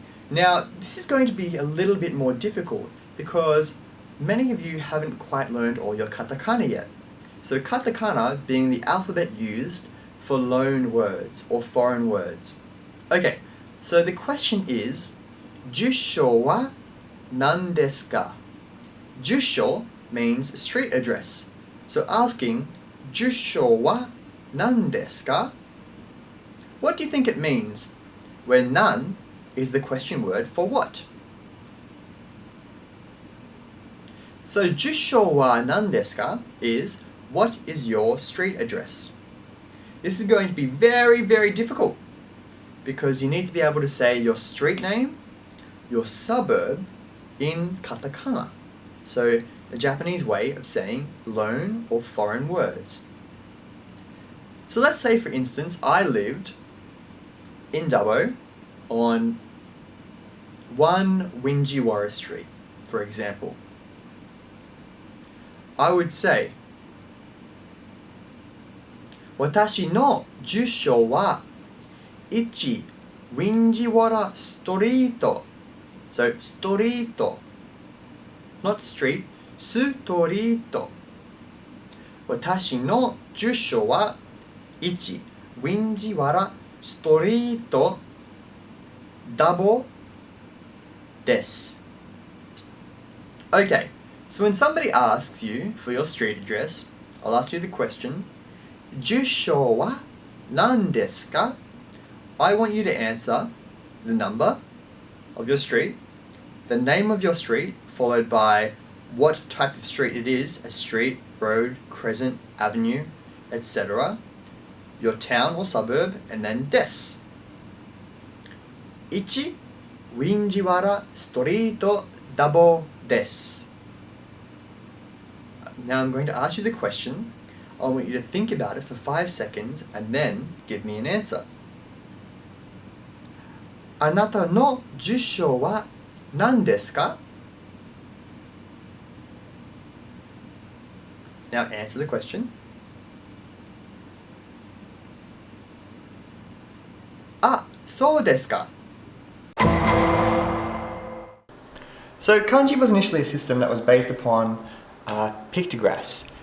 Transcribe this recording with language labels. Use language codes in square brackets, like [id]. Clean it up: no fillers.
[en] Now, this is going to be a little bit more difficult because many of you haven't quite learned all your katakana yet. So katakana being the alphabet used for loan words or foreign words. Okay, so the question is, [ja] 住所は何ですか? [en] 住所 means street address. So asking, [ja] 住所は何ですか? [en] What do you think it means? Where nan is the question word for what? So [ja] 住所は何ですか [en] is, what is your street address? This is going to be very, very difficult because you need to be able to say your street name, your suburb in katakana. So the Japanese way of saying loan or foreign words. So let's say, for instance, I lived in Dubois on 1 Street, for example. I would say, [ja] 私の住所は1ウィンジワラストリート. [en] So, ストリート not street, ストリート. [ja] 私の住所は1ウィンジワラストリートダボです. [en] Okay, so when somebody asks you for your street address, I'll ask you the question, [ja] 住所は何ですか? [en] I want you to answer the number of your street, the name of your street, followed by what type of street it is, a street, road, crescent, avenue, etc., your town or suburb, and then des. [ja] 1ウィンジワラストリートダボです. [en] Now I'm going to ask you the question. I want you to think about it for 5 seconds and then give me an answer. [ja] あなたの住所は何ですか? [en] Now answer the question. [ja] あ、そうですか. [en] So kanji was initially a system that was based upon pictographs.